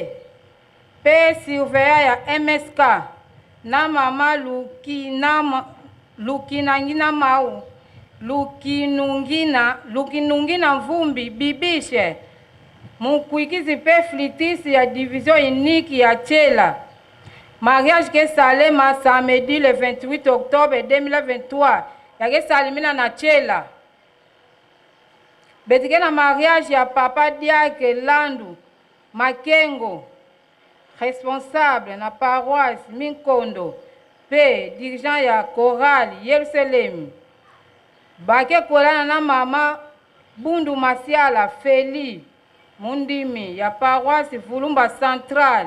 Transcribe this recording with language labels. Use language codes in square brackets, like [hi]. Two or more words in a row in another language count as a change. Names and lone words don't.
[ktu] Pe surveillant ya MSK. Na mama Lukinangina Mau. Lukinungina Mvumbi Bibishe. Mukuikizi pe flitisi ya division unique ya Chela. Mariage ke Salema [fr] samedi le 28 octobre [ktu] 2023. Ya ke Salimina na Chela. Betike na mariage ya papa Diake Landu Makengo. Responsable na paroisse Minkondo. Pe dirigeant ya chorale Yerusalem. Bake kolana na mama Bundu Masiala Feli Mundimi ya paroisse Vulumba Central.